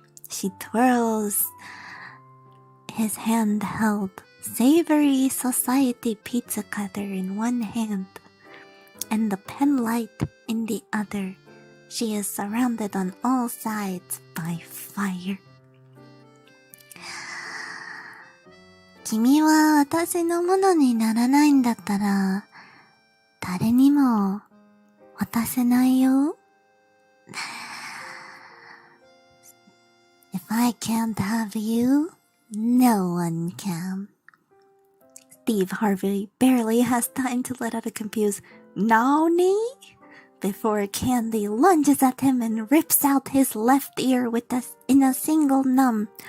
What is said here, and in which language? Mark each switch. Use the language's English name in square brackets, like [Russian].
[English] She twirls his handheld savory society pizza cutter in one hand and the pen light in the other. She is surrounded on all sides by fire. [Japanese] 君は私のものにならないんだったら、誰にも渡せないよ。 [English] If I can't have you, no one can. Steve Harvey barely has time to let out a confused "Nani?" before Kyandie lunges at him and rips out his left ear in a single numb.